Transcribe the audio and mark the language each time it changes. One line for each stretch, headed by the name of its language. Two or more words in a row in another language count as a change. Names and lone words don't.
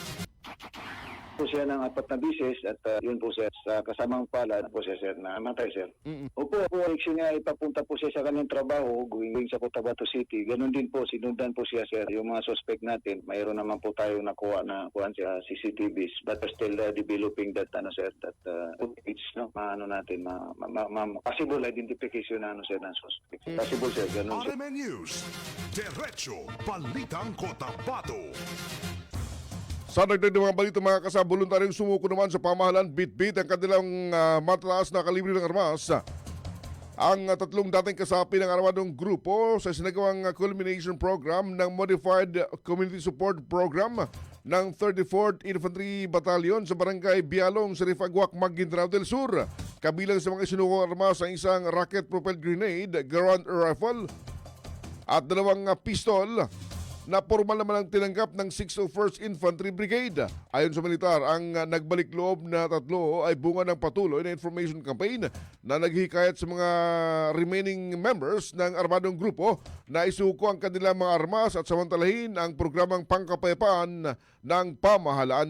Filipino: po siya ng 4 na bisis at yun po sir, sa kasamang pala po siya sir na matay sir. Opo, actually nga ipapunta po siya sa kanyang trabaho going sa Cotabato City. Ganon din po, sinundan po siya sir. Yung mga suspect natin, mayroon naman po tayo nakuha na kuhan siya CCTVs
English: but still developing that
Filipino: sir,
English: that footage,
Filipino: no? Maano natin,
English: possible identification
Filipino: na sir ng suspect. Possible sir, ganon sir. RMN News. Diretso Balitang Cotabato. Sa dagdag ng mga balita mga kasama, voluntaryong sumuko naman sa pamahalaan bitbit ang kanilang mataas na kalibre ng armas. Ang 3 dating kasapi ng armadong grupo sa sinagawang
English: culmination program
Filipino: ng Modified Community Support Program ng 34th Infantry Battalion sa Barangay Bialong, Sarifaguac, Maguindanao del Sur. Kabilang sa mga isinukong armas ang isang
English: rocket-propelled grenade,
Filipino: Garand rifle at 2 pistol na formal naman ang tinanggap ng 601st Infantry Brigade. Ayon sa militar, ang nagbalik loob na tatlo ay bunga ng patuloy na information campaign na naghihikayat sa mga
English: remaining members
Filipino: ng armadong grupo na isuko ang kanilang mga armas at samantalahin ang programang pangkapayapaan ng pamahalaan.